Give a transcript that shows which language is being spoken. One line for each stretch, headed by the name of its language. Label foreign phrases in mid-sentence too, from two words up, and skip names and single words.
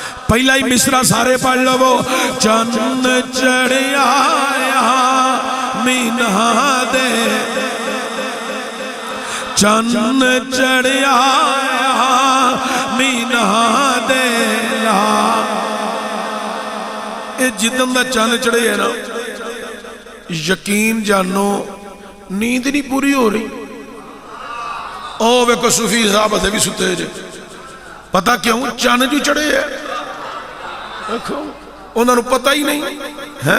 Punjabi: پہلا ہی مصرع سارے پڑھ لو، چند چڑھیا مینا دے، چند چڑھیا مینا دے لا۔ اے جدن دا چند چڑھے ہے نا، یقین جانو نیند نہیں پوری ہو رہی۔ او ویکو صوفی صاحب اتھے بھی ستے جے، پتہ کیوں؟ چند جو چڑھے ہے، دیکھو انہوں نے پتہ ہی نہیں ہے۔